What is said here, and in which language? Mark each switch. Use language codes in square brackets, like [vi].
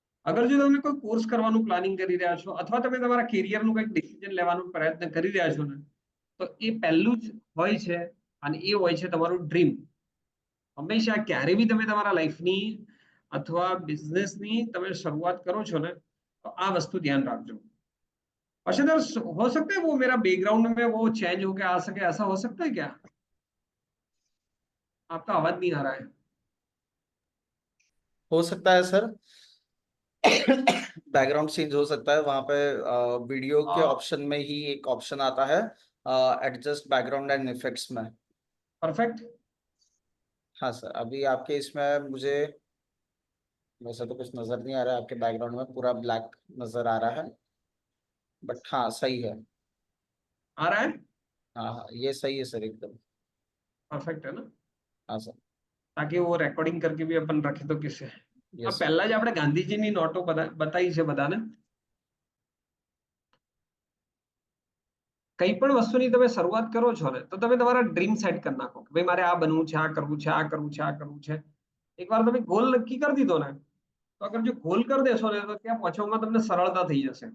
[gu] અગર જો તમે કોઈ કોર્સ કરવાનું પ્લાનિંગ કરી રહ્યા છો અથવા તમે તમારા કેરિયરનું કંઈક ડિસિઝન લેવાનો પ્રયત્ન કરી રહ્યા છો ને તો એ પહેલું જ હોય છે અને એ હોય છે તમારું ડ્રીમ. હંમેશા ક્યારે બી તમે તમારા લાઈફની અથવા બિઝનેસની તમે શરૂઆત કરો છો ને તો આ વસ્તુ [hi] ध्यान रखो. अच्छा, हो सकता है वो मेरा बैकग्राउंड में वो चेंज होकर आ सके, ऐसा हो सकता है क्या? आपका आवाज नहीं आ रहा है. हो सकता है सर. बैकग्राउंड चेंज हो सकता है. वहां पे वीडियो के ऑप्शन में ही एक ऑप्शन आता है एडजस्ट बैकग्राउंड एंड इफेक्ट्स में. [en] Perfect. [hi] हाँ सर, अभी आपके इसमें मुझे वैसे तो कुछ नजर नहीं आ रहा है, आपके बैकग्राउंड में पूरा ब्लैक नजर आ रहा है, बट हाँ सही है। आ रहा है? हाँ हाँ, ये सही है सर एकदम। પરફેક્ટ है ना? हाँ सर। તાકી वो રેકોર્ડિંગ करके भी अपन रखे तो किसे [en] Yes sir. [gu] પહેલા જ આપણે ગાંધીજીની નોટો બતાવી છે બધાને. કઈ પણ વસ્તુની તમે શરૂઆત કરો છો ને તો તમે તમારા ડ્રીમ સેટ કરી નાખો કે ભાઈ મારે આ બનવું છે, આ કરવું છે, આ કરવું છે, આ કરવું છે. એકવાર તમે ગોલ નક્કી કરી દીધો ને તો અગર જો ગોલ કરી દેશો ને તો ત્યાં પહોંચવામાં તમને સરળતા થઈ જશે.